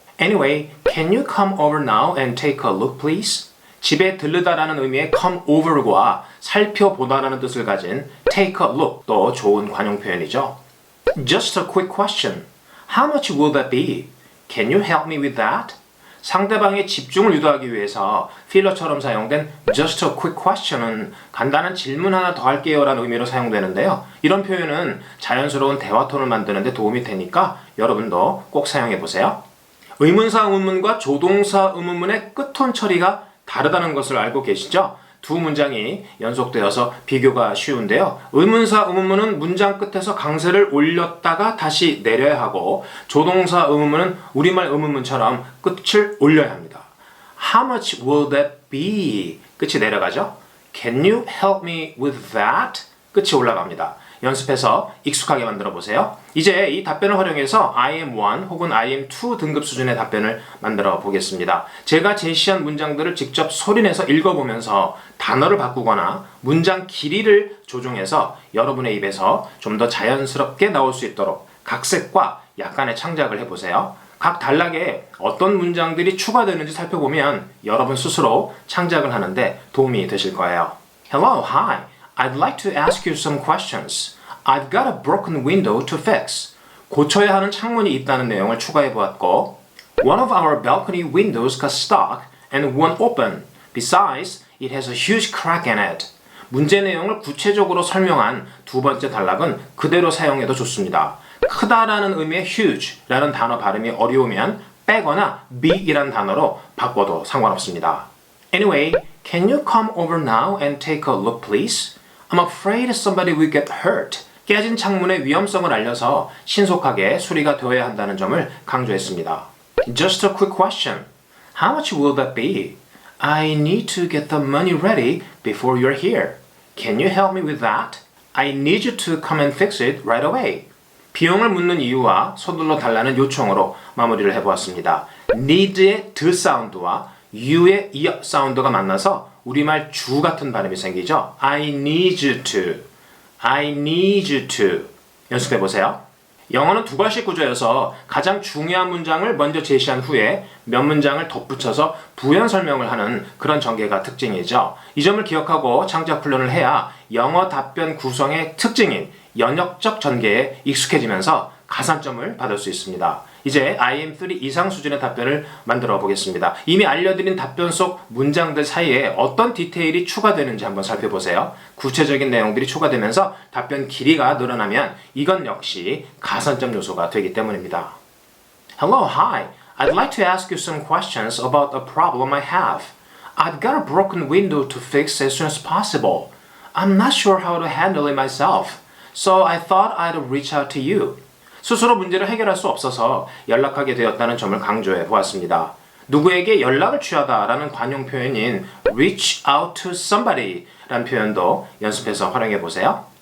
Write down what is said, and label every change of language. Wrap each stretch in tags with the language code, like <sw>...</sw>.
<en>Anyway, can you come over now and take a look, please?</en> <ko>집에 들르다라는 의미의 come over과 살펴보다라는 뜻을 가진 take a look도 좋은 관용 표현이죠.</ko> <en>Just a quick question. How much will that be? Can you help me with that?</en> <ko>상대방의 집중을 유도하기 위해서 필러처럼 사용된</ko> <en>just a quick question</en> <ko>은 간단한 질문 하나 더 할게요 라는 의미로 사용되는데요. 이런 표현은 자연스러운 대화 톤을 만드는 데 도움이 되니까 여러분도 꼭 사용해 보세요. 의문사 의문문과 조동사 의문문의 끝톤 처리가 다르다는 것을 알고 계시죠? 두 문장이 연속되어서 비교가 쉬운데요. 의문사 의문문은 문장 끝에서 강세를 올렸다가 다시 내려야 하고 조동사 의문문은 우리말 의문문처럼 끝을 올려야 합니다.</ko> <en>How much will that be?</en> <ko>끝이 내려가죠.</ko> <en>Can you help me with that?</en> <ko>끝이 올라갑니다. 연습해서 익숙하게 만들어 보세요. 이제 이 답변을 활용해서 IM1 혹은 IM2 등급 수준의 답변을 만들어 보겠습니다. 제가 제시한 문장들을 직접 소리내서 읽어보면서 단어를 바꾸거나 문장 길이를 조정해서 여러분의 입에서 좀 더 자연스럽게 나올 수 있도록 각색과 약간의 창작을 해보세요. 각 단락에 어떤 문장들이 추가되는지 살펴보면 여러분 스스로 창작을 하는데 도움이 되실 거예요.</ko> <en>Hello, hi. I'd like to ask you some questions. I've got a broken window to fix.</en> <ko>고쳐야 하는 창문이 있다는 내용을 추가해 보았고,</ko> <en>One of our balcony windows got stuck and won't open. Besides, it has a huge crack in it.</en> <ko>문제 내용을 구체적으로 설명한 두 번째 단락은 그대로 사용해도 좋습니다. 크다라는 의미의 huge라는 단어 발음이 어려우면 빼거나 big이라는 단어로 바꿔도 상관없습니다.</ko> <en>Anyway, can you come over now and take a look, please? I'm afraid somebody will get hurt.</en> <ko>깨진 창문의 위험성을 알려서 신속하게 수리가 되어야 한다는 점을 강조했습니다.</ko> <en>Just a quick question. How much will that be? I need to get the money ready before you're here. Can you help me with that? I need you to come and fix it right away.</en> <ko>비용을 묻는 이유와 서둘러 달라는 요청으로 마무리를 해보았습니다. need의 드 사운드와 you의 이 사운드가 만나서 우리말 주 같은 발음이 생기죠.</ko> <en>I need you to. I need you to.</en> <ko>연습해보세요. 영어는 두 갈씩 구조여서 가장 중요한 문장을 먼저 제시한 후에 몇 문장을 덧붙여서 부연 설명을 하는 그런 전개가 특징이죠. 이 점을 기억하고 창작 훈련을 해야 영어 답변 구성의 특징인 연역적 전개에 익숙해지면서 가산점을 받을 수 있습니다. 이제 IM3 이상 수준의 답변을 만들어 보겠습니다. 이미 알려드린 답변 속 문장들 사이에 어떤 디테일이 추가되는지 한번 살펴보세요. 구체적인 내용들이 추가되면서 답변 길이가 늘어나면 이건 역시 가산점 요소가 되기 때문입니다.</ko> <en>Hello, hi. I'd like to ask you some questions about a problem I have. I've got a broken window to fix as soon as possible. I'm not sure how to handle it myself, so I thought I'd reach out to you.</en> <ko>스스로 문제를 해결할 수 없어서 연락하게 되었다는 점을 강조해 보았습니다. 누구에게 연락을 취하다라는 관용 표현인</ko> <en>reach out to somebody</en> <ko>라는 표현도 연습해서 활용해 보세요.</ko>